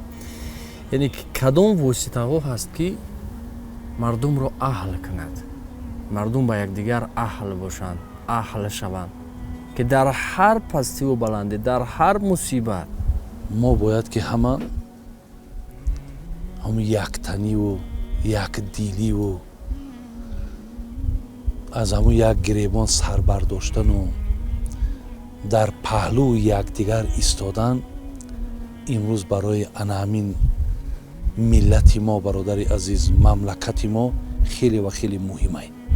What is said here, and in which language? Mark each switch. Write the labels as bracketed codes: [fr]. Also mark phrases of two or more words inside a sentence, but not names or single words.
[fa] یعنی کدام واسطه ها هست که مردم را اهل کند، مردم با یکدیگر اهل باشند، اهل شوند که در هر پستی و بلندی، در هر مصیبت ما باید که همه [tg] ҳамун яктаниву якдиливу аз ҳамун як гиребон сар бардоштану дар паҳлӯи якдигар истодан имрӯз барои ана ҳамин миллати мо бародари азиз мамлакати мо хеле ва хеле муҳимай.